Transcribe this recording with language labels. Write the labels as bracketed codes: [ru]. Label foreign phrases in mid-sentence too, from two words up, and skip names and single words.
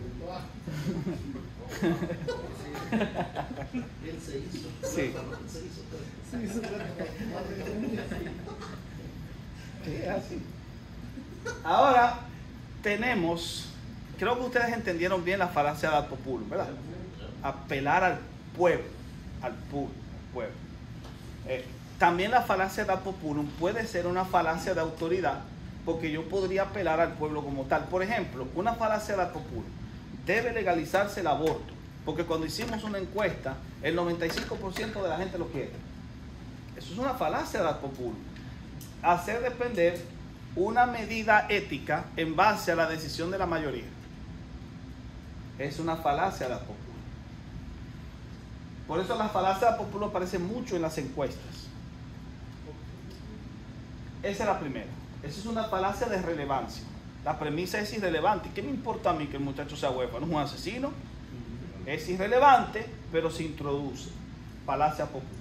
[es] Él se hizo. Sí. Sí, así. Ahora tenemos, creo que ustedes entendieron bien la falacia de [la] ad populum, [es] ¿verdad? Apelar al pueblo, pueblo. También la falacia de [la] ad populum [es] puede ser una falacia de autoridad, porque yo podría apelar al pueblo como tal. Por ejemplo, una falacia de [la] ad populum: [es] debe legalizarse el aborto, porque cuando hicimos una encuesta, el 95% de la gente lo quiere. Eso es una falacia de [la] ad populum. [es] Hacer depender una medida ética en base a la decisión de la mayoría es una falacia de [la] ad populum. [es] Por eso la falacia de [la] ad populum [es] aparece mucho en las encuestas. Esa es la primera. Esa es una falacia de relevancia. La premisa es irrelevante. ¿Qué me importa a mí que el muchacho sea huérfano? ¿Es un asesino? Es irrelevante, pero se introduce. Falacia popular.